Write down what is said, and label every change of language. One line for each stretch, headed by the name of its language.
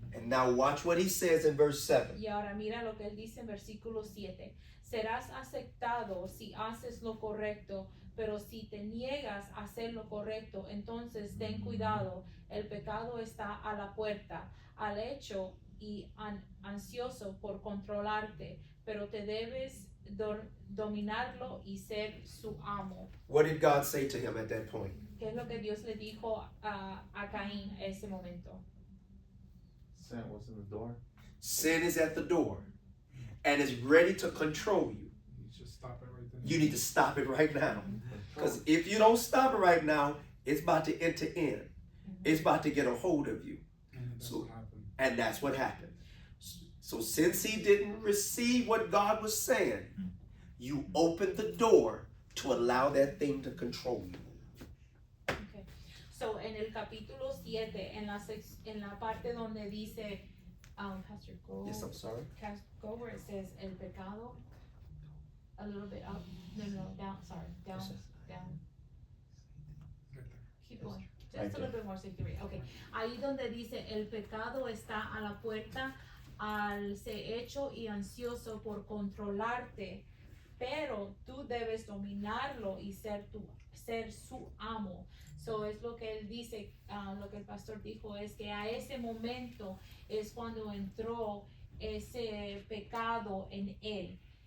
English: And now watch what he says in verse 7.
Spanish: Y ahora mira lo que él dice en versículo 7. Serás aceptado si haces lo correcto, pero si te niegas a hacer lo correcto, entonces ten cuidado, el pecado está a la puerta, al hecho y ansioso por controlarte, pero te debes dominarlo y ser su amo.
English: What did God say to him at that point?
Spanish: ¿Qué es lo que Dios le dijo a Caín en ese momento?
English: Sin was in the door. Sin is at the door and is ready to control you. You just stop it right there. You need to stop it right now. Because if you don't stop it right now, it's about to enter in. It's about to get a hold of you. And that's So- what happened. And that's what happened. So since he didn't receive what God was saying, you opened the door to allow that thing to control you. Okay.
Spanish: So, en el capítulo 7, en la parte donde dice, Pastor,
English: Yes, I'm sorry. go where it says,
Spanish: el pecado,
English: a little bit up, no, down, sorry, down, down, Right there. keep going, just Right a little bit more so you can read, okay.
Spanish: Ahí donde dice, el pecado está a la puerta, al ser hecho y ansioso por controlarte, pero tú debes dominarlo y ser su amo. So es lo que él dice, lo que el pastor dijo, es que a ese momento es cuando entró ese pecado en él.